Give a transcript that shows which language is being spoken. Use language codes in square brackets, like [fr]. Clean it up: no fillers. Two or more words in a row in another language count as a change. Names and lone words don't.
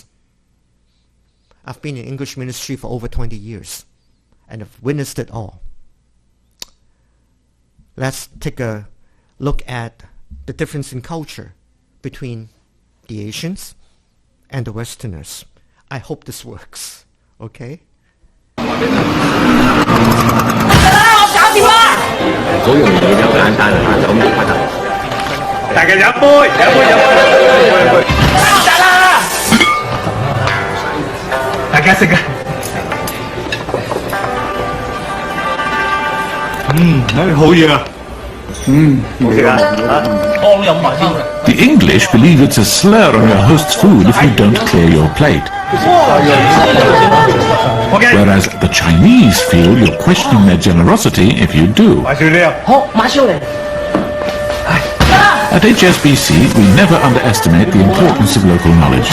[en] I've been in English ministry for over 20 years and have witnessed it all. Let's take a look at the difference in culture between the Asians and the Westerners. I hope this works, okay? [yue] 好容易就簡單啦，就咁就得。大家飲杯，飲杯，飲杯，得啦！大家食啊！好嘢啊！冇食啊！我飲埋先。 [en] The English believe it's a slur on your host's food if you don't clear your plate. Whereas the Chinese feel you're questioning their generosity if you do. At HSBC, we never underestimate the importance of local knowledge.